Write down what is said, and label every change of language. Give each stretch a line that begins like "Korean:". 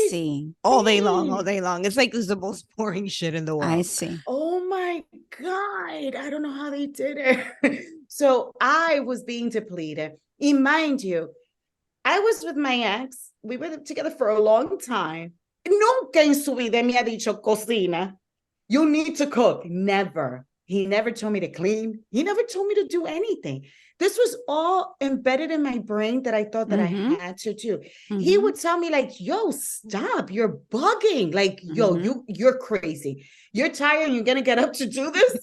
English: see. all day long, all day long. It's like the most boring shit in the world. I see. Oh my God. I don't know how they did it. So I was being depleted. And mind you, I was with my ex. We were together for a long time.
Spanish: Nunca en su vida me ha dicho cocina.
English: You need to cook. Never. He never told me to clean. He never told me to do anything. This was all embedded in my brain that I thought that I had to do. He would tell me like,
Spanish: yo,
English: stop, you're bugging. Like,
Spanish: yo,
English: you're crazy. You're tired and you're going to get up to do this?